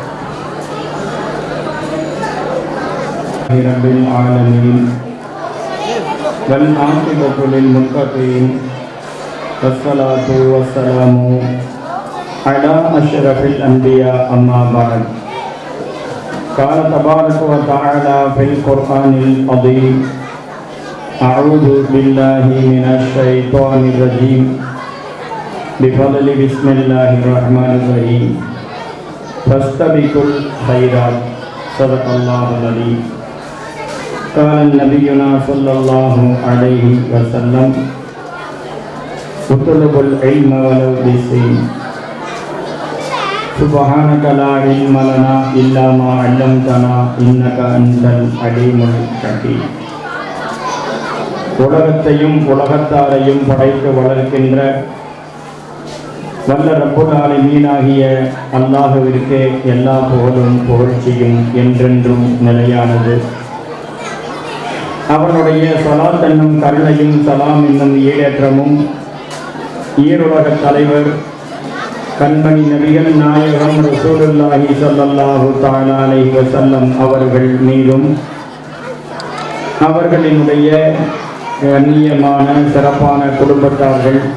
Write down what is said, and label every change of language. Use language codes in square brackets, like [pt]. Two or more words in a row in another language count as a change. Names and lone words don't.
[ar] رب العالمين والعاقبة للمتقين والصلاة والسلام على أشرف الأنبياء أما بعد. قال تبارك وتعالى في القرآن العظيم أعوذ بالله من الشيطان الرجيم بفضل بسم الله الرحمن الرحيم فاستبقوا الخيرات صدق الله العظيم. قال نبينا صلى الله عليه وسلم اطلبوا العلم ولو بسين. سبحانك لا علم لنا إلا ما علمتنا إنك أنت العليم الحكيم. [ta] உலகத்தையும் உலகத்தாரையும் படைத்து வளர்க்கின்ற வல்ல [ar] رب العالمين [ta] அல்லாஹ்விற்கு எல்லா புகழும் புகழ்ச்சியும் என்றென்றும் நிலையானது. அவனுடைய ஸலாத் என்னும் கருணையும் சலாம் என்னும் ஈடேற்றமும் ஈருலக தலைவர் கண்மணி நபிகள் நாயகம் [ar] رسول الله صلى الله تعالى عليه وسلم [ta] அவர்கள் மீதும் அவர்களினுடைய கண்ணியமான சிறப்பான குடும்பத்தார்கள்,